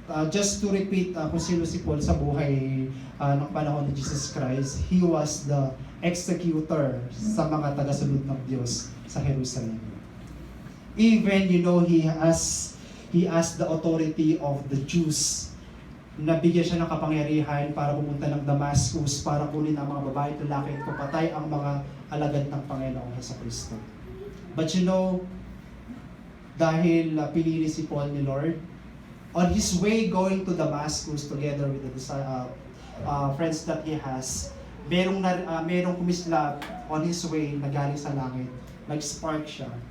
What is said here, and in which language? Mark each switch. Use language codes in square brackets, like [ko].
[en] Just to repeat [tl] kung sino si Paul sa buhay ng panahon ni Jesus Christ, [en] he was the executor [tl] sa mga tagasunod ng Diyos sa Jerusalem. [en] Even, he has the authority of the Jews. [tl] Nabigyan siya ng kapangyarihan para pumunta ng Damascus para kunin ang mga babae at lalaki at papatay ang mga alagad ng Panginoong Jesucristo. [en] But [tl] dahil pinili si Paul ni Lord, [en] on his way going to Damascus together with the friends that he has, [tl] merong kumislap [en] on his way [tl] na galing sa langit. Nag-spark siya.